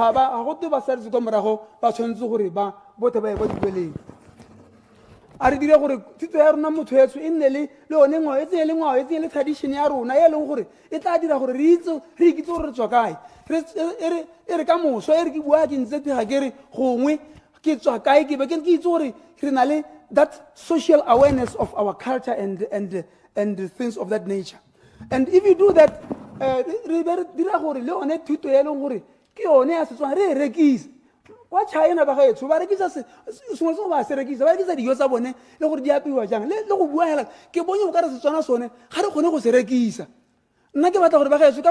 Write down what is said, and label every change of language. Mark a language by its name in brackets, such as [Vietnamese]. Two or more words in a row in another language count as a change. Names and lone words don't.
[Tswana] ga go te ba sadise kwa morago ba tshwanetse gore bote ba ye kwa dikweleng a re dire gore thuto ya rona motho etso e nne le one ngwao e tsenye le ngwao e tsenye le tradition ya rona e leng gore e tla dira gore re ikitse gore re tswa kae e re ka moso e re ke bua ke ntse ga ke re gongwe ke tswa kae ke be ke itse gore re na le [English] that social awareness of our culture and things of that nature and if you do that [Tswana] re dira gore le one thuto e leng gore ke yone ya Setswana re e rekise kwa China ba gaetsho ba rekisa sengwe se ba se rekisa ba rekisa dijo tsa bone le gore di apeiwa jang le go bua hela ke bone o ka re Setswana sone ga re kgone go se rekisa nna ke batla gore ba gaetsho ka